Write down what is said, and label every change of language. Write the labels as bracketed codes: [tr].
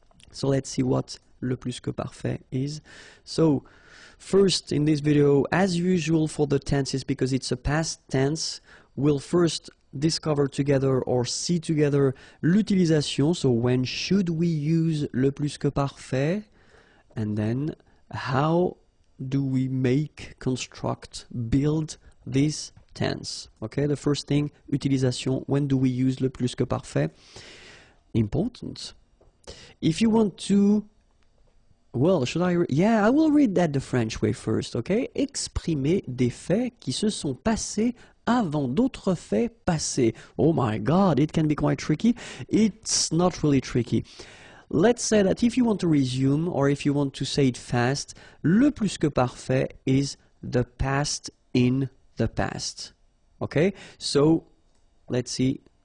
[en] So let's see what le plus que parfait is. So first in this video, as usual for the tenses, because it's a past tense, we'll first discover together or see together l'utilisation, so when should we use le plus que parfait, and then how do we make, construct, build this tense. Okay, the first thing, utilisation, when do we use le plus que parfait? Important. If you want to, well, should I yeah, I will read that the French way first, okay? [fr] Exprimer des faits qui se sont passés avant d'autres faits passés. [en] Oh my God, it can be quite tricky. It's not really tricky. Let's say that if you want to resume or if you want to say it fast, le plus que parfait is the past in the past. Okay? So, let's see